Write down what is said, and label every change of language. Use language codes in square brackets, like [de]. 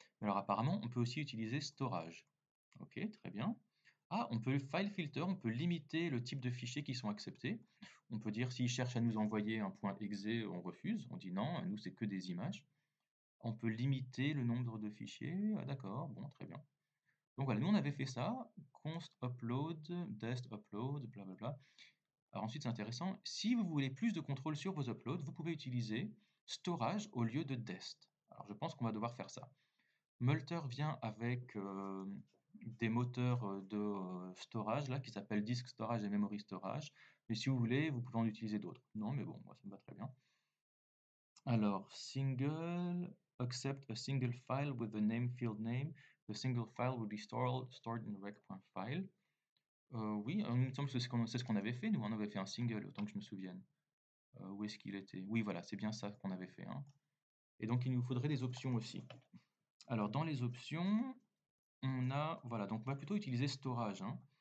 [fr] Mais alors, apparemment, on peut aussi utiliser storage. Ok, très bien. Ah, on peut file filter, on peut limiter le type de fichiers qui sont acceptés. On peut dire s'il cherche à nous envoyer un .exe, on refuse. On dit non, nous, c'est que des images. On peut limiter le nombre de fichiers. Ah, d'accord, bon, très bien. Donc voilà, nous, on avait fait ça. Const upload, dest upload, blablabla. Alors ensuite, c'est intéressant. Si vous voulez plus de contrôle sur vos uploads, vous pouvez utiliser storage au lieu de dest. Alors je pense qu'on va devoir faire ça. Multer vient avec des moteurs de storage là qui s'appellent disk storage et memory storage. Mais si vous voulez, vous pouvez en utiliser d'autres. Non, mais bon, moi ça me va très bien. [en] Alors, single, accept a single file with the name field name. The single file will be stored in rec.file. [fr] Oui, il me semble que c'est ce qu'on avait fait. Nous, on avait fait un single, autant que je me souvienne. Où est-ce qu'il était? Oui, voilà, c'est bien ça qu'on avait fait, hein. Et donc, il nous faudrait des options aussi. Alors, dans les options, on a, voilà, donc on va plutôt utiliser storage, hein.